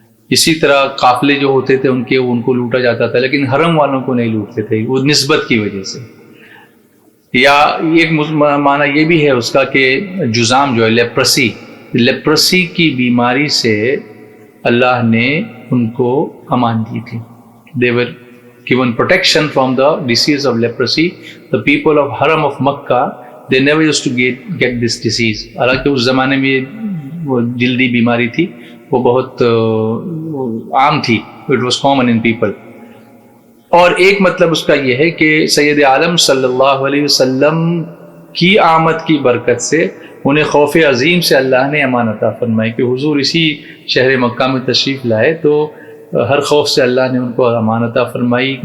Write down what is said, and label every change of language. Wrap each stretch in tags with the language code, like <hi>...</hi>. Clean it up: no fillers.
<ur>اسی طرح قافلے جو ہوتے تھے ان کو لوٹا جاتا تھا، لیکن حرم والوں کو نہیں لوٹتے تھے، وہ نسبت کی وجہ سے. یا ایک معنی یہ بھی ہے اس کا کہ جذام جو ہے لیپرسی کی بیماری سے اللہ نے ان کو امان دی تھی.</ur> <en>They were given protection from the disease of leprosy. The people of Haram of Makkah, they never used to get this disease.</en> <ur>حالانکہ اس زمانے میں وہ جلدی بیماری تھی، وہ بہت عام تھی.</ur> <en>It was common in people.</en> <ur>اور ایک مطلب اس کا یہ ہے کہ سید عالم صلی اللہ علیہ وسلم کی آمد کی برکت سے انہیں خوف عظیم سے اللہ نے امان عطا فرمائی کہ حضور اسی شہر مکہ میں تشریف لائے تو ہر خوف سے اللہ نے ان کو امان عطا فرمائی.</ur>